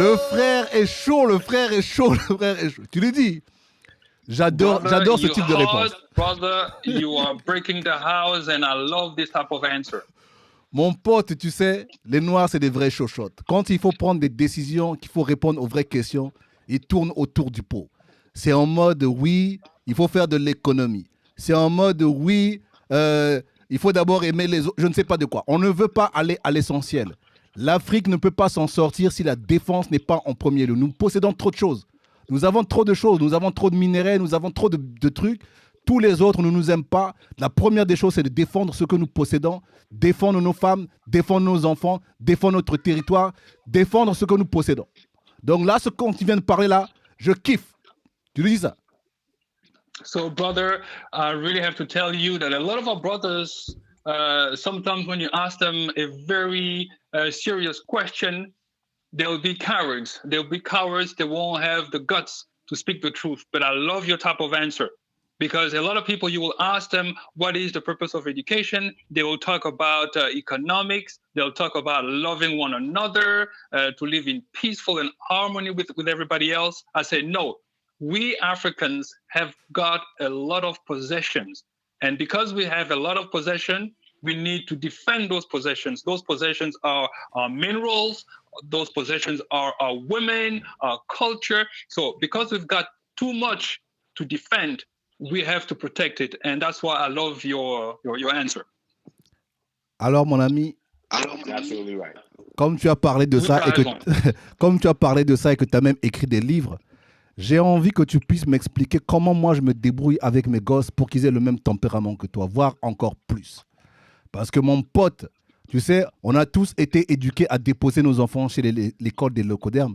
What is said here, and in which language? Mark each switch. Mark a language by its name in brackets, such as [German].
[French] Le frère est chaud, le frère est chaud, le frère est chaud. Tu le dis. J'adore ce type de réponse. [English] Brother, you are breaking the house and I love this type of answer. [French] Mon pote, tu sais, les Noirs, c'est des vrais chochottes. Quand il faut prendre des décisions, qu'il faut répondre aux vraies questions, ils tournent autour du pot. C'est en mode, oui, il faut faire de l'économie. C'est en mode, oui, il faut d'abord aimer les autres. Je ne sais pas de quoi. On ne veut pas aller à l'essentiel. L'Afrique ne peut pas s'en sortir si la défense n'est pas en premier lieu. Nous possédons trop de choses. Nous avons trop de choses. Nous avons trop de minerais. Nous avons trop de trucs. Tous les autres ne nous aiment pas. La première des choses, c'est de défendre ce que nous possédons, défendre nos femmes, défendre nos enfants, défendre notre territoire, défendre ce que nous possédons. Donc là, ce qu'on vient de parler là, je kiffe. Tu lui dis ça? [English] So, brother, I really have to tell you that a lot of our brothers, sometimes when you ask them a very serious question, they'll be cowards. They'll be cowards. They won't have the guts to speak the truth. But I love your type of answer. Because a lot of people, you will ask them, what is the purpose of education? They will talk about economics. They'll talk about loving one another, to live in peaceful and harmony with everybody else. I say, no, we Africans have got a lot of possessions. And because we have a lot of possession, we need to defend those possessions. Those possessions are our minerals. Those possessions are our women, our culture. So because we've got too much to defend, we have to protect it, and that's why I love your answer. [French] Alors, mon ami, [English] absolutely right. [French] Comme tu as parlé de ça et que tu as même écrit des livres, j'ai envie que tu puisses m'expliquer comment moi je me débrouille avec mes gosses pour qu'ils aient le même tempérament que toi, voire encore plus. Parce que mon pote, tu sais, on a tous été éduqués à déposer nos enfants chez l'école des leucodermes.